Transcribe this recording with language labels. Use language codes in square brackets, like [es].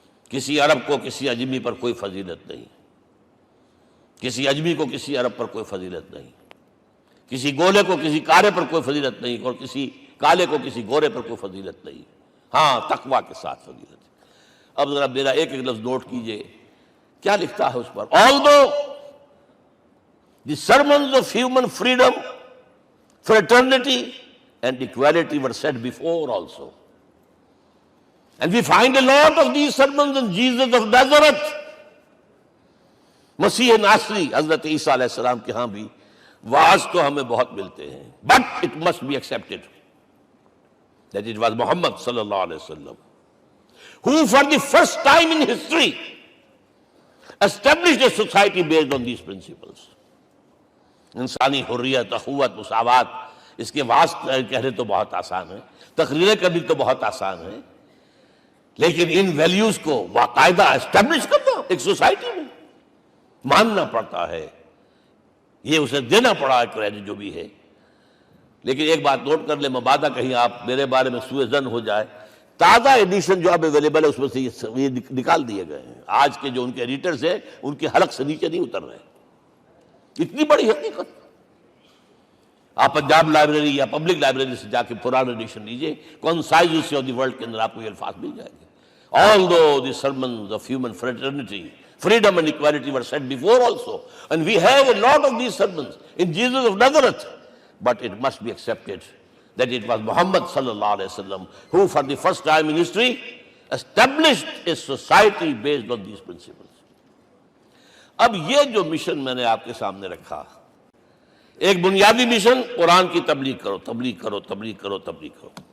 [ur] کسی عرب کو کسی عجمی پر کوئی فضیلت نہیں، کسی عجمی کو کسی عرب پر کوئی فضیلت نہیں، کسی گولے کو کسی کارے پر کوئی فضیلت نہیں، اور کسی کالے کو کسی گورے پر کوئی فضیلت نہیں. ہاں، تقویٰ کے ساتھ فضیلت ہے. اب ذرا میرا ایک لفظ نوٹ کیجئے، کیا لکھتا ہے اس پر؟ [en] Although the sermons of human freedom, fraternity and equality were said before also, and we find a lot of these sermons in Jesus of Nazareth. [ur] مسیح ناصری حضرت عیسیٰ علیہ السلام کے ہاں بھی واعظ تو ہمیں بہت ملتے ہیں، [en] but it must be accepted that it was Muhammad sallallahu alaihi wasallam who for the first time in history established a society based on these principles. [ur] انسانی حریت، اخوت، مساوات، اس کے واعظ کہنے تو بہت آسان ہے، تقریریں کرنی تو بہت آسان ہے، لیکن ان ویلیوز کو باقاعدہ اسٹیبلش کرنا ایک سوسائٹی میں ماننا پڑتا ہے. یہ اسے دینا پڑا ہے کریڈٹ جو بھی ہے. لیکن ایک بات نوٹ کر لیں، مبادہ کہیں آپ میرے بارے میں سوء ظن ہو جائے، تازہ ایڈیشن جو اب اویلیبل ہے اس میں سے یہ نکال دیے گئے ہیں. آج کے جو ان کے ایڈیٹرز ہیں ان کے حلق سے نیچے نہیں اتر رہے. اتنی بڑی حقیقت. آپ پنجاب لائبریری یا پبلک لائبریری سے جا کے پرانا ایڈیشن لیجئے، concise history of the world کے اندر آپ کو یہ الفاظ مل جائیں گے. [en] Although the sermons of human fraternity, Freedom and equality were said before also. And we have a lot of these sermons in Jesus of Nazareth. But it must be accepted that it was Muhammad sallallahu alaihi wasallam who for the first time in history established a society based on these principles. [ur] اب یہ جو mission میں نے آپ کے سامنے رکھا، ایک بنیادی مشن قرآن کی تبلیغ کرو، تبلیغ کرو، تبلیغ کرو، تبلیغ کرو.